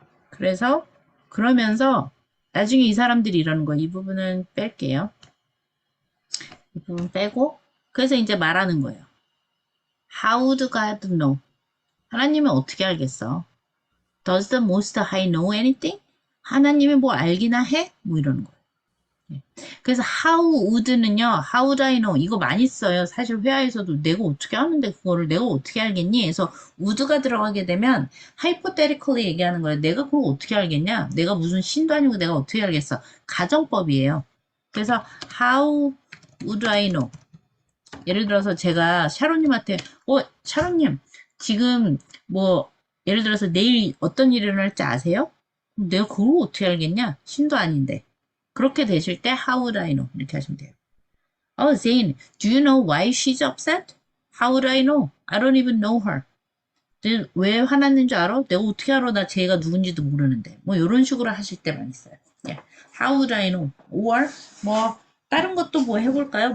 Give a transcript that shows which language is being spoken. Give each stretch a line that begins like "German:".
Korean: 그래서, 그러면서, 나중에 이 사람들이 이러는 거예요. 이 부분은 뺄게요. 이 부분 빼고, 그래서 이제 말하는 거예요.
English: How would God know?
Korean: 하나님은 어떻게 알겠어?
English: Does the Most High know anything?
Korean: 하나님이 뭐 알기나 해? 뭐 이러는 거예요. 예.
English: 그래서 how would는요, how would I know?
Korean: 이거 많이 써요. 사실 회화에서도 내가 어떻게 아는데 그거를 내가 어떻게 알겠니? 그래서 would가 들어가게 되면 hypothetically 얘기하는 거예요. 내가 그걸 어떻게 알겠냐? 내가 무슨 신도 아니고 내가 어떻게 알겠어? 가정법이에요.
English: 그래서 how would I know?
Korean: 예를 들어서 제가 샤론님한테 샤론님 지금 뭐 예를 들어서 내일 어떤 일이 일어날지 아세요? 내가 그걸 어떻게 알겠냐? 신도 아닌데.
English: 그렇게 되실 때 how would I know?
Korean: 이렇게 하시면 돼요.
English: Zane, do you know why she's upset? How would I know? I don't even know her.
Korean: 왜 화났는 줄 알아? 내가 어떻게 알아? 나 쟤가 누군지도 모르는데. 뭐 이런 식으로 하실 때만 있어요.
English: Yeah. How would I know?
Korean: Or 뭐 다른 것도 뭐 해볼까요?